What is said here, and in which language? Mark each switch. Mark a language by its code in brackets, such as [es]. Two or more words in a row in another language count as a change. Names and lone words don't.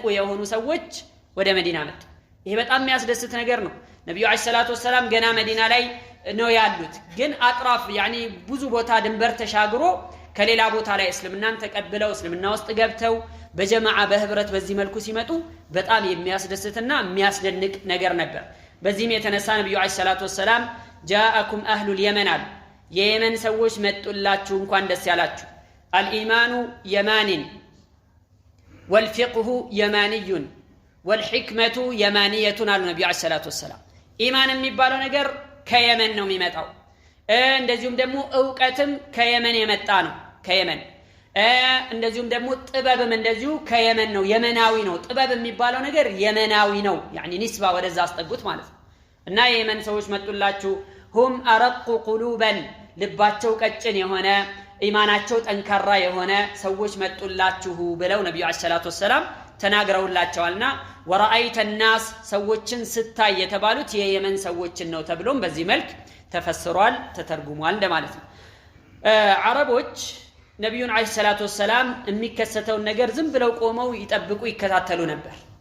[am] የሆኑ ሰዎች ወደ መዲና መጡ ይሄ በጣም የሚያስደስት ነገር ነው ነብዩ [ar] عليه الصلاة والسلام [am] ገና መዲና ላይ ነው ያሉት ግን አጥራፍ ያኒ ብዙ ቦታ ድንበር ተሻግሮ ከሌላ ቦታ ላይ እስልምናን ተቀብለው እስልምና ውስጥ ገብተው በጀማዓ በህብረት በዚህ መልኩ ሲመጡ በጣም የሚያስደስትና የሚያስደንቅ ነገር ነበር በዚህም የተነሳ ነብዩ [ar] عليه الصلاة والسلام جاءكم اهل اليمن [am] የየመን ሰዎች መጡላችሁ እንኳን ደስ ያላችሁ [ar] الإيمان يمان والفقه يماني والحكمة يمانية على النبي عليه الصلاة والسلام [am] إيمان የሚባለው ነገር ከየመን ነው የሚመጣው እንደዚሁም ደግሞ ዕውቀትም ከየመን የመጣ ነው ከየመን እንደዚሁም ደግሞ ጥበብም እንደዚሁ ከየመን ነው የመናዊ ነው ጥበብ የሚባለው ነገር የመናዊ ነው يعني ንስባ ወደዛ አስጠጉት ማለት ነው እና የየመን ሰዎች መጡላችሁ [ar] هم أرق قلوبا [am] ልባቸው ቀጭን የሆነ ኢማናቸው ጠንካራ የሆነ ሰዎች መጡላችሁ ብለው ነብዩ [ar] عليه الصلاة والسلام [am] ተናግረውላቸዋልና [ar] ورأيت الناس [am] ሰዎችን ስታይ የተባሉት የየመን ሰዎችን ነው ተብሎም በዚህ መልክ ተፈስሯል ተተርጉሟል እንደማለት ነው። አረቦች ነብዩን [ar] عليه الصلاة والسلام [am] የሚከሰተውን ነገር ዝም ብለው ቆመው ይጠብቁ ይከታተሉ ነበር።